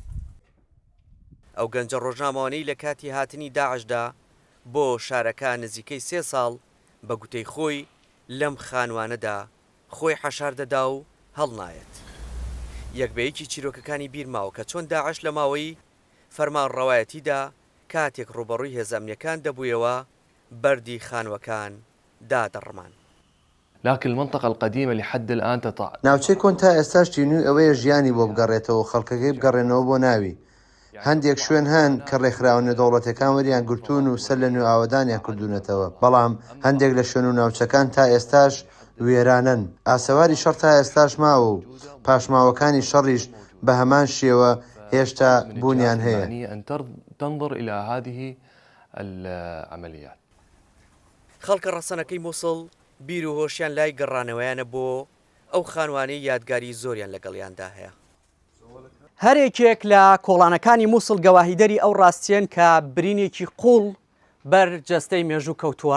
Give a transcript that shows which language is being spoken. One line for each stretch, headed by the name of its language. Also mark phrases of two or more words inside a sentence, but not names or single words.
Central Kurdish: ئەو گەنجە ڕۆژنامەوانەی لە کاتی هاتنی داعشدا بۆ شارەکە نزیکەی 3 ساڵ بە گوتەی خۆی لەم خانوانەدا خۆی حەشار دەدا و هەڵنایەت. یەکبەیەکی چیرۆکەکانی بیرماوە کە چۆن داعش لە ماوەی فەرمانڕەوایەتیدا کاتێک ڕوبەڕووی هێزە دەبوویەوە بەردی خانوەکان دادەڕمان.
Arabic: لكن المنطقة القديمة لحد الآن تطاع.
Central Kurdish: ناوچەی کۆن تا ئێستاش تینووی ئەوەیە ژیانی بۆ بگەڕێتەوە، خەڵکەکەی بگەڕێنەوە بۆ ناوی. هەندێک شوێن هەن کە ڕێکخراوە نێودەوڵەتیەکان وەریان گرتوون و سەر لە نوێ ئاوەدانیان کردوونەتەوە، بەڵام هەندێک لە شوێن و ناوچەکان تا ئێستاش وێرانن. ئاسەواری شەڕ تا ئێستاش ماوە و پاشماوەکانی شەڕیش بە هەمان شێوە هێشتا بوونیان هەیە.
Arabic: أن تنظر إلى هذه العمليات.
Central Kurdish: خەڵکە ڕەسەنەکەی مووسڵ بیر و هۆشیان لای گەڕانەوەیانە بۆ ئەو خانوانەی یادگاری زۆریان لەگەڵیاندا هەیە. هەرێکێک لە کۆڵانەکانی مووسڵ گەواهیدەری ئەو ڕاستیان کە برینێکی قوڵ بەر جەستەی مێژوو کەوتووە.